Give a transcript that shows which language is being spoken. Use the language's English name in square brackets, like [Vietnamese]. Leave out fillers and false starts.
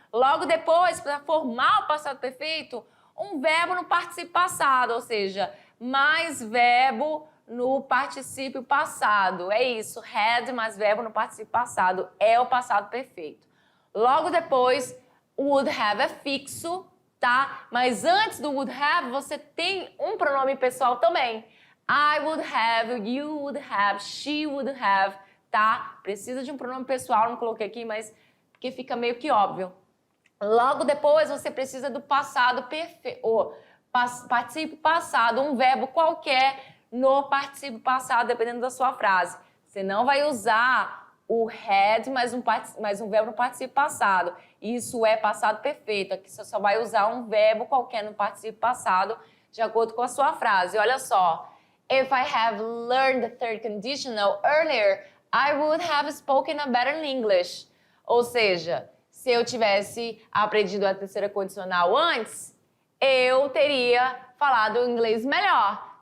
[Portuguese] Logo depois, para formar o passado perfeito, um verbo no particípio passado, ou seja, mais verbo no particípio passado. É isso, had mais verbo no particípio passado. É o passado perfeito. Logo depois, would have é fixo, tá? Mas antes do would have, você tem um pronome pessoal também. [English] I would have, you would have, she would have, tá? [Portuguese] Precisa de um pronome pessoal, não coloquei aqui, mas porque fica meio que óbvio. Logo depois, você precisa do passado perfeito, particípio passado, um verbo qualquer no particípio passado, dependendo da sua frase. Você não vai usar o had mais um verbo no particípio passado. Isso é passado perfeito. Aqui você só vai usar um verbo qualquer no particípio passado, de acordo com a sua frase. Olha só. [English] If I have learned the third conditional earlier, I would have spoken a better English. [Portuguese] Ou seja, se eu tivesse aprendido a terceira condicional antes, eu teria falado inglês melhor.